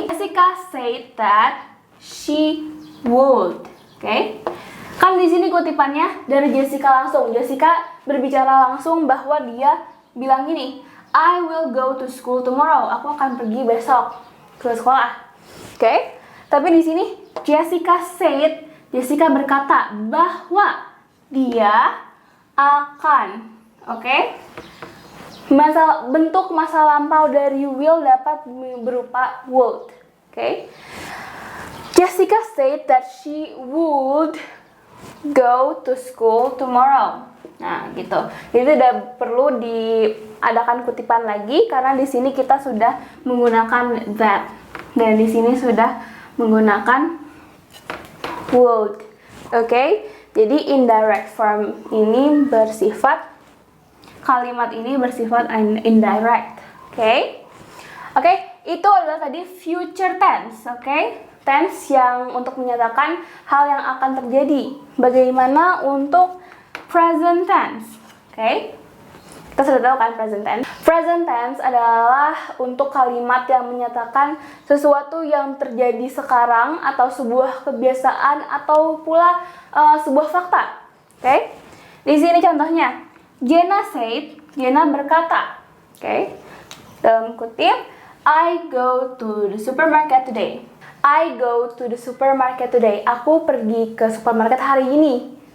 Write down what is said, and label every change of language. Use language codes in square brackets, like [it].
[en] Jessica said that she would. Oke. [id] Kan di sini kutipannya dari Jessica langsung. Jessica berbicara langsung bahwa dia bilang gini, [en] I will go to school tomorrow. [id] Aku akan pergi besok ke sekolah. Oke. Tapi di sini Jessica berkata bahwa dia akan, oke? Bentuk masa lampau dari will dapat berupa would, oke? [en] Jessica said that she would go to school tomorrow. [id] Nah, gitu. Jadi tidak perlu diadakan kutipan lagi karena di sini kita sudah menggunakan that dan di sini sudah menggunakan would. Oke, jadi indirect form ini bersifat, kalimat ini bersifat indirect. Oke, itu adalah tadi future tense. Oke, tense yang untuk menyatakan hal yang akan terjadi. Bagaimana untuk present tense? Oke, kita sudah tahu kan present tense. Present tense adalah untuk kalimat yang menyatakan sesuatu yang terjadi sekarang atau sebuah kebiasaan atau pula sebuah fakta. Oke? Di sini contohnya, Jenna berkata, oke? Dalam kutip, [en] I go to the supermarket today. I go to the supermarket today. [id] Aku pergi ke supermarket hari ini.